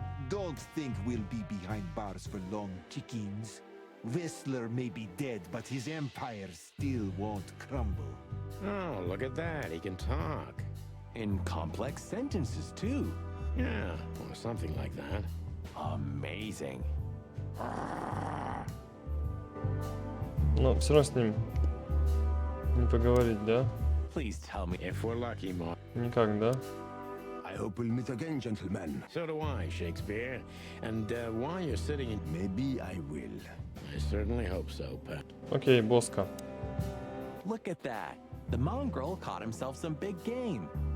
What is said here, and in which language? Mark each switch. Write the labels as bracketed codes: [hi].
[en] Don't think we'll be behind bars for long, chickens. Whistler may be dead, but his empire still won't crumble. Oh, look at that. He can talk. In complex sentences, too. Yeah, or something like that. Amazing. [ru] Но все равно с ним не поговорить, да? [en] Please tell me. If we're lucky, Mark. [ru] Никак, да? [en] I hope we'll meet again, gentlemen. So do I, Shakespeare. And while you're sitting in... Maybe I will. I certainly hope so, Pat. [ru] Окей, Боска. [en] Look at that. The mongrel caught himself some big game.